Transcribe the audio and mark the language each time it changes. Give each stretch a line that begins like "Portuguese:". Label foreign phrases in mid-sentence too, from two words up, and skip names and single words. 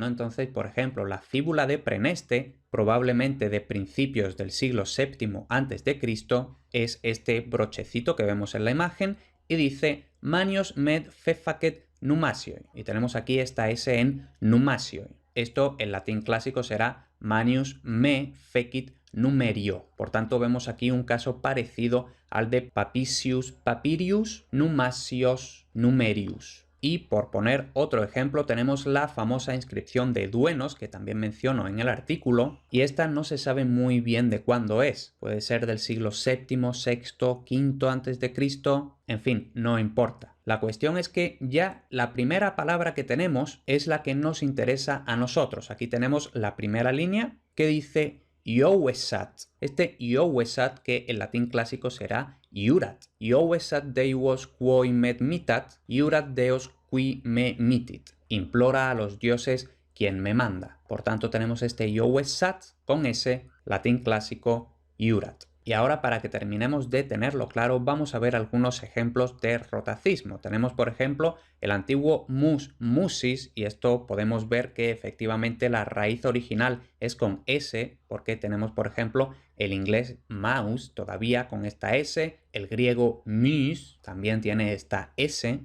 Spanish: Entonces, por ejemplo, la fíbula de Preneste, probablemente de principios del siglo VII a.C., es este brochecito que vemos en la imagen y dice
Latin: Manios med fefacet numasioi.
Spanish: Y tenemos aquí esta S en numasioi. Esto en latín clásico será
Latin: Manius me fecit numerio.
Spanish: Por tanto, vemos aquí un caso parecido al de
Latin: Papicius Papirius numasios numerius.
Spanish: Y por poner otro ejemplo, tenemos la famosa inscripción de Duenos, que también menciono en el artículo, y esta no se sabe muy bien de cuándo es. Puede ser del siglo VII, VI, V a.C., en fin, no importa. La cuestión es que ya la primera palabra que tenemos es la que nos interesa a nosotros. Aquí tenemos la primera línea que dice Iovesat. Este Iovesat, que en latín clásico será Iurat.
Latin: Iovesat Deus quo me mitat, Iurat Deus qui me mitit.
Spanish: Implora a los dioses quien me manda. Por tanto tenemos este Iovesat con ese latín clásico Iurat. Y ahora, para que terminemos de tenerlo claro, vamos a ver algunos ejemplos de rotacismo. Tenemos, por ejemplo, el antiguo
Latin: mus, musis,
Spanish: y esto podemos ver que efectivamente la raíz original es con S, porque tenemos, por ejemplo, el inglés mouse todavía con esta S, el griego mus también tiene esta S.